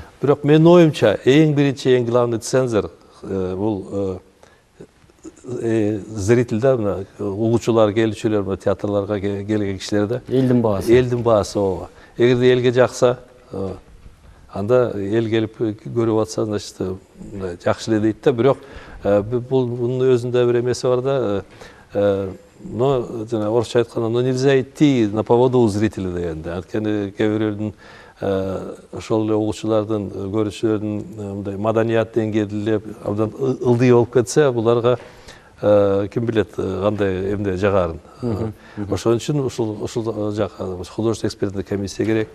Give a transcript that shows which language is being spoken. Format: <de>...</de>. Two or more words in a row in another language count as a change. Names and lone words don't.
<ky>Бирок менин оюмча, эң биринчи, эң</ky> <ru>главный цензор</ru> <ky>бул зрительдер, угуучулар, келүүчүлөр, театрларга келген кишилер да. Элдин баасы. Элдин баасы ооба. Эгерде элге жакса, анда эл келип көрүп атса, значит, жакшы эле дейт да. Бирок бунун өзүндө бир эмеси бар да. Но жана орусча айтканда,</ky> <ru>но нельзя идти на поводу у зрителя</ru> <ky>дегенде. Анткени кээ бирөөнүн ошол эле угуучулардын, көрүүчүлөрдүн мындай маданият деңгээли абдан ылдый болуп кетсе, буларга ким билет кандай эмне жагарын. Ошон үчүн ушул жака</ky> <ru>художественный экспертный комиссия</ru> <ky>керек.</ky>